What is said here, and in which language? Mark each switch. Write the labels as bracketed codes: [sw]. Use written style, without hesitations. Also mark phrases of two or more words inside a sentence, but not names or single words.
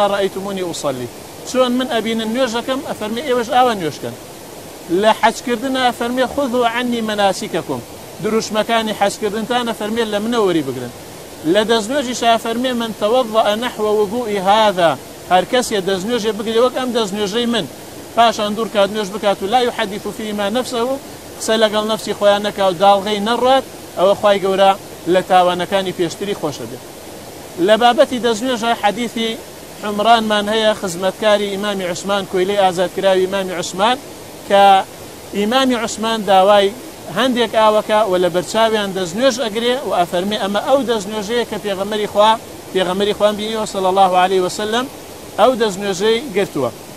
[ar] ڕەئەیتمونی ئوصەلی [ckb] چۆن من ئەبینن نوێژەکەم ئەفەرمێ ئێوەش ئاوا نوێژکەن لە حەجکردنە فەرمێ [ar] خذوا عنی مناسککم [ckb] دروشمەکانی حەجکردنتان ئەفەرمێ لە منە وەری بگرن لە دەستنوێژیشا فەرمێ [ar] من تەوەضەئە نەحو وضوئی هذا [ckb] هەر کەسێ دەستنوێژێ بگرێ وەک ئەم دەستنوێژەی من پاشان دوور کات نوێژ بکات و [ar] لا يحدث فيما نفسه [ckb] قسە لەگەڵ نەفسی خۆیان نەکا و داڵغەی نەڕات ئەوە خوای گەورە لە تاوانەکانی پێشتری خۆشە بێت لە بابەتی دەستنوێژە حەدیثی عمرانمان هەیە خزمەتکاری ئیمامی عوسمان کۆیلەی ئازادکراوی ئیمامی عوسمان کە ئیمامی عوسمان داوای هەندێک ئاوەکە و لە بەرچاویان دەستنوێژ ئەگرێ و ئەفەرمێ ئەمە ئەو دەستنوێژەیە کە پێغەمبەری خوان بینیوە [ar] صلی الله عليه وسلم [ckb] ئەو دەستنوێژەی گرتووە